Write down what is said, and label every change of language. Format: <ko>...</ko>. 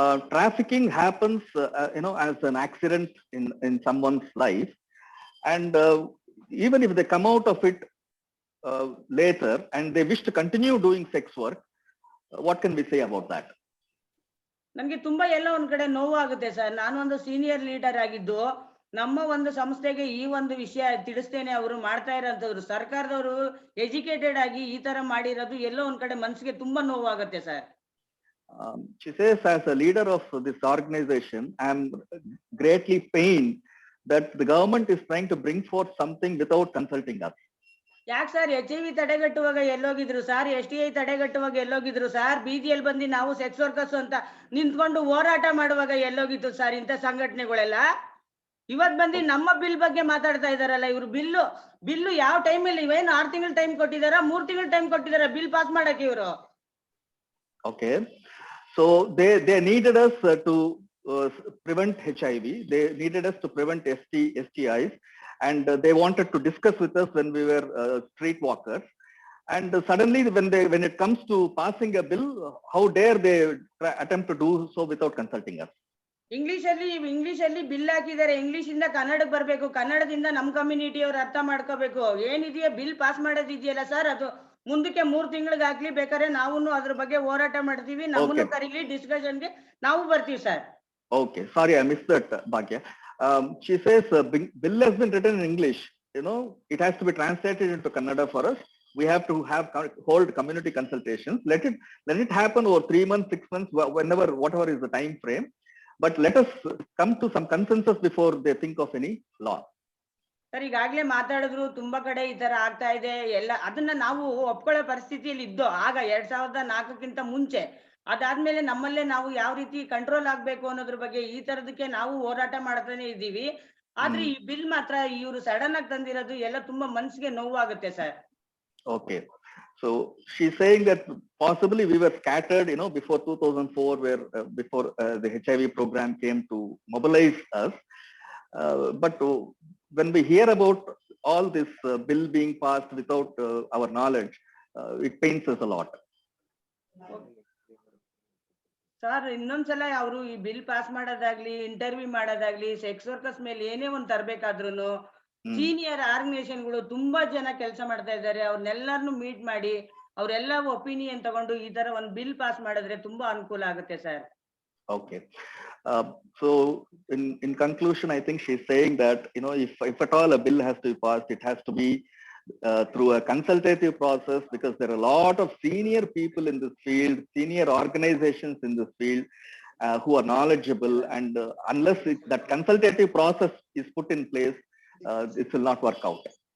<en>Trafficking happens, as an accident in someone's life, and even if they come out of it later and they wish to continue doing sex work, what can we say about that?</en> <kn>ನನ್ಗೆ ತುಂಬಾ ಎಲ್ಲ ಒಂದ್ ಕಡೆ ನೋವು ಆಗುತ್ತೆ sir. ನಾನು ಒಂದು senior leader ಆಗಿದ್ದು ನಮ್ಮ ಒಂದು ಸಂಸ್ಥೆಗೆ ಈ ಒಂದು ವಿಷಯ ತಿಳಿಸ್ತೇನೆ. ಅವರು ಮಾಡ್ತಾ ಇರೋಂಥವ್ರು ಸರ್ಕಾರದವರು ಎಜುಕೇಟೆಡ್ ಆಗಿ ಈ ತರ ಮಾಡಿರೋದು ಎಲ್ಲೋ ಒಂದ್ ಕಡೆ ಮನ್ಸಿಗೆ ತುಂಬಾ ನೋವು ಆಗುತ್ತೆ sir.</kn> <en>She says, as a leader of this organization, I am greatly pained that the government is trying to bring forth something without consulting us.</en> <kn>ಯಾಕೆ sir HIV ತಡೆಗಟ್ಟುವಾಗ ಎಲ್ಲೋಗಿದ್ರು sir? STI ತಡೆಗಟ್ಟುವಾಗ ಎಲ್ಲೋಗಿದ್ರು sir? ಬೀದಿಯಲ್ಲಿ ಬಂದು ನಾವು ಸೆಕ್ಸ್ ವರ್ಕರ್ಸ್ ಅಂತ ನಿಂತ್ಕೊಂಡು ಹೋರಾಟ ಮಾಡುವಾಗ ಎಲ್ಲೋಗಿತ್ತು sir ಇಂಥ ಸಂಘಟನೆಗಳೆಲ್ಲ? ಇವತ್ ಬಂದು ನಮ್ಮ ಬಿಲ್ ಬಗ್ಗೆ ಮಾತಾಡ್ತಾ ಇದಾರಲ್ಲ ಇವ್ರು. ಬಿಲ್ಲು ಯಾವ ಟೈಮಲ್ಲಿ ಇವೇನು 6 ತಿಂಗಳು ಟೈಮ್ ಕೊಟ್ಟಿದಾರ, 3 ತಿಂಗಳು ಟೈಮ್ ಕೊಟ್ಟಿದಾರ ಬಿಲ್ ಪಾಸ್ ಮಾಡಕ್ಕೆ ಇವರು?</kn> <en>Okay, so they needed us to prevent HIV. They needed us to prevent STIs, and they wanted to discuss with us when we were streetwalkers. And suddenly, when it comes to passing a bill, how dare they attempt to do so without consulting us?</en> <kn>English ಅಲ್ಲಿ bill ಹಾಕಿದ್ದಾರೆ. English ಇಂದ ಕನ್ನಡಕ್ಕೆ ಬರ್ಬೇಕು, ಕನ್ನಡದಿಂದ ನಮ್ community ಅವ್ರು ಅರ್ಥ ಮಾಡ್ಕೋಬೇಕು. ಏನಿದೆಯಾ ಬಿಲ್ ಪಾಸ್ ಮಾಡೋದಿದೆಯಲ್ಲ ಸರ್, ಅದು ಮುಂದಕ್ಕೆ 3 ತಿಂಗಳಿಗೆ ಹಾಕ್ಲಿ, ಬೇಕಾದ್ರೆ ನಾವು ಅದ್ರ ಬಗ್ಗೆ ಹೋರಾಟ ಮಾಡ್ತೀವಿ, ನಮ್ಮನ್ನು ಕರೀಲಿ ಡಿಸ್ಕಷನ್ಗೆ, ನಾವು ಬರ್ತೀವಿ sir.</kn> <en>Okay, sorry, I missed that, Bhagya. She says bill has been written in English. It has to be translated into Kannada for us. We have to hold community consultations. Let it happen over 3 months, 6 months, whatever is the time frame. But let us come to some consensus before they think of any law.</en> <kn>Sir, ಈಗಾಗ್ಲೇ ಮಾತಾಡಿದ್ರು, ತುಂಬಾ ಕಡೆ ಈ ತರ ಆಗ್ತಾ ಇದೆ ಎಲ್ಲ. ಅದನ್ನ ನಾವು ಒಪ್ಕೊಳ್ಳೋ ಪರಿಸ್ಥಿತಿಯಲ್ಲಿ ಇದ್ದೋ ಆಗ 2004ಕ್ಕಿಂತ ಮುಂಚೆ. ಅದಾದ್ಮೇಲೆ ನಮ್ಮಲ್ಲೇ ನಾವು ಯಾವ ರೀತಿ ಕಂಟ್ರೋಲ್ ಆಗ್ಬೇಕು ಅನ್ನೋದ್ರ ಬಗ್ಗೆ ಈ ತರದಕ್ಕೆ ನಾವು ಹೋರಾಟ ಮಾಡ್ತಾನೆ ಇದ್ದೀವಿ. ಆದ್ರೆ ಈ ಬಿಲ್ ಮಾತ್ರ ಇವರು ಸಡನ್ ಆಗಿ ತಂದಿರೋದು ಎಲ್ಲ ತುಂಬಾ ಮನ್ಸಿಗೆ ನೋವಾಗುತ್ತೆ sir.</kn> <en>Okay, so she's saying that possibly we were scattered, before 2004, where before the HIV program came to mobilize us. But when we hear about all this bill being passed without our knowledge, it pains us a lot.</en> <kn>Sir, ಇನ್ನೊಂದ್ಸಲ ಅವರು ಈ bill pass ಮಾಡೋದಾಗ್ಲಿ, interview ಮಾಡೋದಾಗ್ಲಿ, sex workers ಮೇಲೆ ಏನೇ ಒಂದ್ ತರ್ಬೇಕಾದ್ರೂ senior ಆರ್ಗನೈಸೇಷನ್ಗಳು ತುಂಬಾ ಜನ ಕೆಲಸ ಮಾಡ್ತಾ ಇದ್ದಾರೆ. ಅವ್ರನ್ನೆಲ್ಲರನ್ನು ಮೀಟ್ ಮಾಡಿ ಅವರೆಲ್ಲ ಒಪಿನಿಯನ್ ತಗೊಂಡು ಈ ತರ ಒಂದ್ ಬಿಲ್ ಪಾಸ್ ಮಾಡಿದ್ರೆ ತುಂಬಾ ಅನುಕೂಲ ಆಗುತ್ತೆ sir.</kn> <en>Okay, so in conclusion, I think she's saying that if at all a bill has to be passed, it has to be through a consultative process, because there are a lot of senior people in this field, senior organizations in this field who are knowledgeable, and unless that consultative process is put in place, it will not work out.</en>